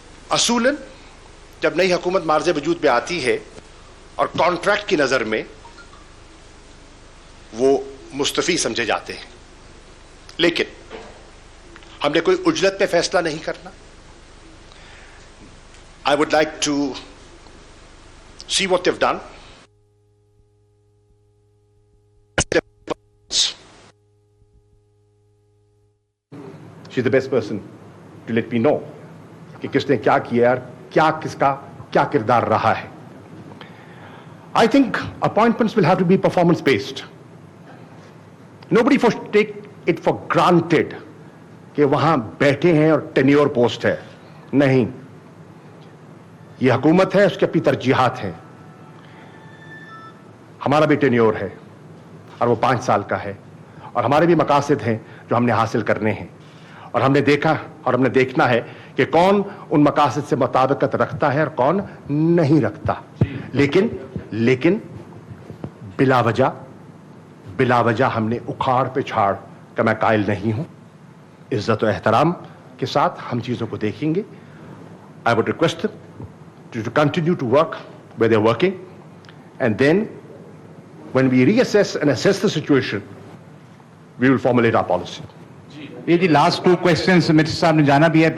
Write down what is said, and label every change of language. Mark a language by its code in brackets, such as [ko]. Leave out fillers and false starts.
[ur] اصولاً جب نئی حکومت مارز وجود پہ آتی ہے اور کانٹریکٹ کی نظر میں وہ مستفی سمجھے جاتے ہیں، لیکن ہم نے کوئی اجلت پہ فیصلہ نہیں کرنا. [en] I would like to see what they've done. She's the best person to let me know [ur] کہ کس نے کیا کیا اور کیا کس کا کیا کردار رہا ہے. [en] I think appointments will have to be performance based. Nobody should take it for granted [ur] کہ وہاں بیٹھے ہیں اور ٹینیور پوسٹ ہے. نہیں، یہ حکومت ہے، اس کی اپنی ترجیحات ہیں. ہمارا بھی ٹینیور ہے اور وہ 5 سال کا ہے، اور ہمارے بھی مقاصد ہیں جو ہم نے حاصل کرنے ہیں، اور ہم نے دیکھا اور ہم نے دیکھنا ہے کہ کون ان مقاصد سے مطابقت رکھتا ہے اور کون نہیں رکھتا. لیکن بلا وجہ ہم نے اکھاڑ پہ چھاڑ کا میں قائل نہیں ہوں. عزت و احترام کے ساتھ ہم چیزوں کو دیکھیں گے. [en] I would request them to continue to work where they're working, and then when we reassess and assess the situation, we will formulate our policy. [ur] یہ جی لاسٹ 2 questions مرچی صاحب نے جانا بھی ہے.